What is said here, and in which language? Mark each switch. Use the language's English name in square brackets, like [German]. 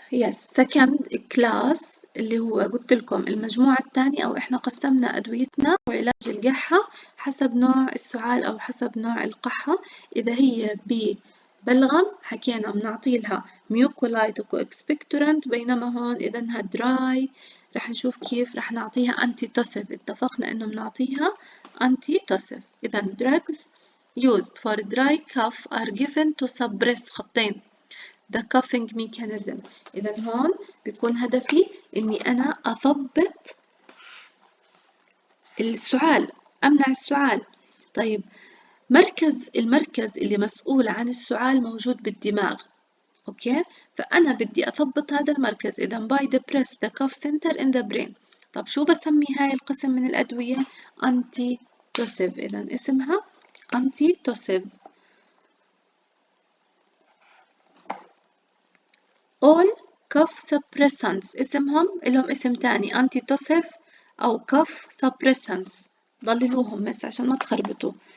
[Arabic] second class اللي هو قلت لكم المجموعة الثانية، أو إحنا قسمنا أدويتنا وعلاج القحة حسب نوع السعال أو حسب نوع القحة. إذا هي ببلغم حكينا بنعطي لها ميوكولايتك وإكسبكتورانت، بينما هون إذا إنها دراي رح نشوف كيف رح نعطيها أنتي توسيف. اتفقنا إنه بنعطيها أنتي توسيف. [English] إذا drugs used for dry cough are given to suppress [Arabic] خطين [English] the coughing mechanism. [Arabic] إذا هون بيكون هدفي إني أنا أضبط السعال، أمنع السعال. طيب المركز اللي مسؤول عن السعال موجود بالدماغ، أوكي؟ فأنا بدي أضبط هذا المركز. [English] إذا by depress the cough center in the brain. [Arabic] طب شو بسمي هاي القسم من الأدوية؟ أنتي توسيف. إذا اسمها أنتي توسيف. [English] all cough suppressants [Arabic] اسمهم لهم اسم تاني أنتي توسيف أو cough suppressants، ضللوهم بس عشان ما تخربطوا.